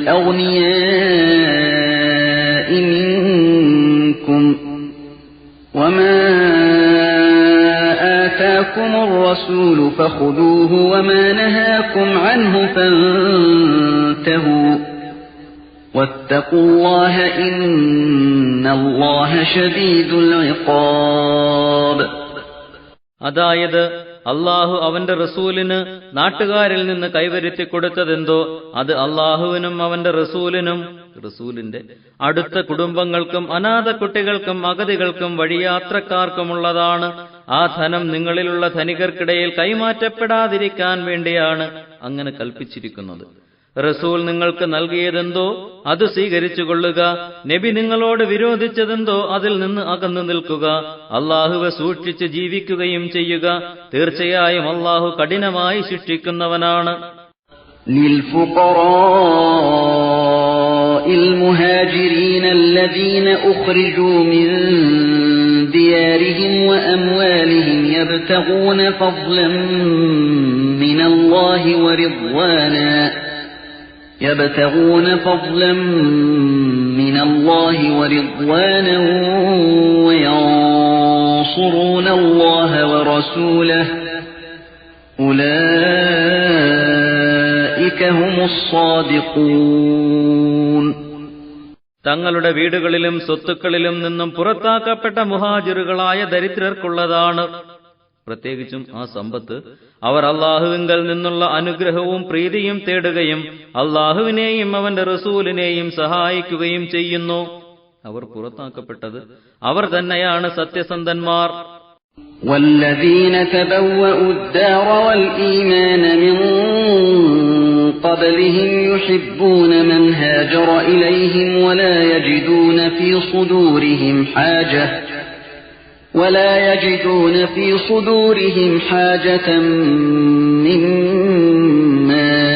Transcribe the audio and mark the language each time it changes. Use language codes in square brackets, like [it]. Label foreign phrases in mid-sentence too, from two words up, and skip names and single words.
[ar] الأغنياء منكم وما آتاكم الرسول فخذوه وما نهاكم عنه فانتهوا واتقوا الله إن الله شديد العقاب. [ml] അതായത് അള്ളാഹു അവന്റെ റസൂലിന് നാട്ടുകാരിൽ നിന്ന് കൈവരുത്തി കൊടുത്തതെന്തോ അത് അള്ളാഹുവിനും അവന്റെ റസൂലിന്റെ അടുത്ത കുടുംബങ്ങൾക്കും അനാഥ കുട്ടികൾക്കും അഗതികൾക്കും വഴിയാത്രക്കാർക്കുമുള്ളതാണ്. ആ ധനം നിങ്ങളിലുള്ള ധനികർക്കിടയിൽ കൈമാറ്റപ്പെടാതിരിക്കാൻ വേണ്ടിയാണ് അങ്ങനെ കൽപ്പിച്ചിരിക്കുന്നത്. റസൂൽ നിങ്ങൾക്ക് നൽകിയതെന്തോ അത് സ്വീകരിച്ചുകൊള്ളുക. നബി നിങ്ങളോട് വിരോധിച്ചതെന്തോ അതിൽ നിന്ന് അകന്നു നിൽക്കുക. അള്ളാഹുവെ സൂക്ഷിച്ച് ജീവിക്കുകയും ചെയ്യുക. തീർച്ചയായും അള്ളാഹു കഠിനമായി ശിക്ഷിക്കുന്നവനാണ്. [ar] المهاجرين الذين أخرجوا من ديارهم وأموالهم يبتغون فضلا من الله ورضوانا وينصرون الله ورسوله أولئك هم الصادقون. [ml] തങ്ങളുടെ വീടുകളിലും സ്വത്തുക്കളിലും നിന്നും പുറത്താക്കപ്പെട്ട മുഹാജിറുകളായ ദരിദ്രർക്കുള്ളതാണ്. പ്രത്യേകിച്ചും ആ സമ്പത്ത് അവർ അള്ളാഹുവിങ്കൽ നിന്നുള്ള അനുഗ്രഹവും പ്രീതിയും തേടുകയും അള്ളാഹുവിനെയും അവന്റെ റസൂലിനെയും സഹായിക്കുകയും ചെയ്യുന്നു. അവർ പുറത്താക്കപ്പെട്ടത് അവർ തന്നെയാണ് സത്യസന്ധന്മാർ. [ar] والذين تبوأوا الدار والإيمان من قبلهم يحبون من هاجر إليهم ولا يجدون في صدورهم حاجة مما